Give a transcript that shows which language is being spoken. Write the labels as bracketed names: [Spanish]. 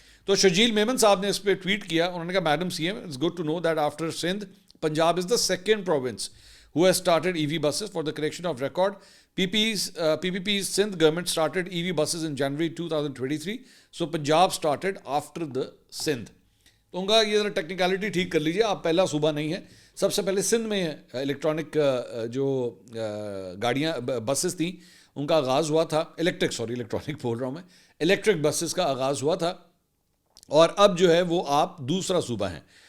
[Urdu] تو شرجیل میمن صاحب نے اس پہ ٹویٹ کیا, انہوں نے کہا [English] Madam C M, it's good to know that after Sindh Punjab is the second province who has started EV buses. For the correction of record, PPP's Sindh government started EV buses in January 2023. So Punjab started after the Sindh. [Urdu] تو ان کا یہ ذرا technicality ٹھیک کر لیجیے, آپ پہلا صوبہ نہیں ہے. سب سے پہلے سندھ میں الیکٹرانک جو گاڑیاں بسز تھیں ان کا آغاز ہوا تھا, الیکٹرک بول رہا ہوں میں, الیکٹرک بسز کا آغاز ہوا تھا, اور اب جو ہے وہ آپ دوسرا صوبہ ہیں.